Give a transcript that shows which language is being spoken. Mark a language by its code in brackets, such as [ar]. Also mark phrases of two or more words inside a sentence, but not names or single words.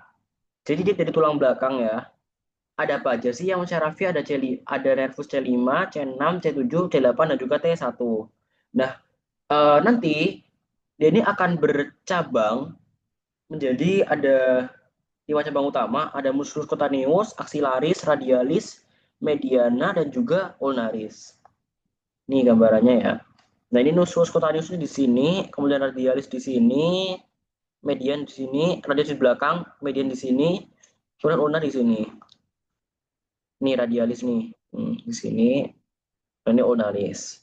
[id] Jadi dia dari tulang belakang ya. Ada apa aja sih yang mensyarafi? Ada nervus C5, C6, C7, C8 dan juga T1. Nah, nanti dia ini akan bercabang menjadi ada 5 cabang utama, ada [la] musculus cutaneus, [id] axillaris, radialis, mediana dan juga ulnaris. Ini gambarannya ya. Nah, ini [la] musculus cutaneus [id] di sini, kemudian radialis di sini, median di sini, radialis di belakang, median di sini, kemudian ulnar di sini. Ini radialis nih, di sini, dan ini ulnaris.